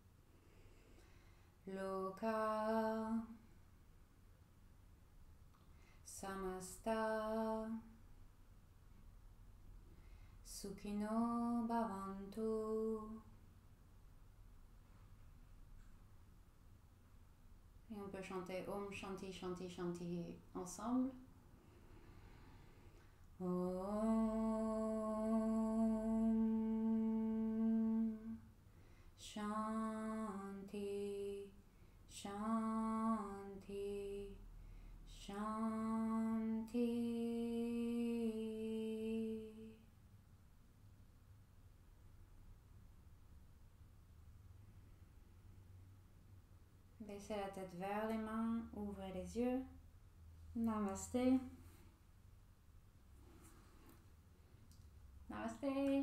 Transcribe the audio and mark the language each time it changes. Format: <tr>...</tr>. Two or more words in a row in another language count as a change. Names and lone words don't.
<sa>Loka Samasta Sukhino Bhavantu.</sa> <fr>Et on peut chanter</fr> <sa>Om Shanti Shanti Shanti</sa> <fr>ensemble.</fr> <sa>Om Shanti Shanti Shanti.</sa> <fr>Baissez la tête vers les mains, ouvrez les yeux.</fr> <sa>Namasté. Namasté.</sa>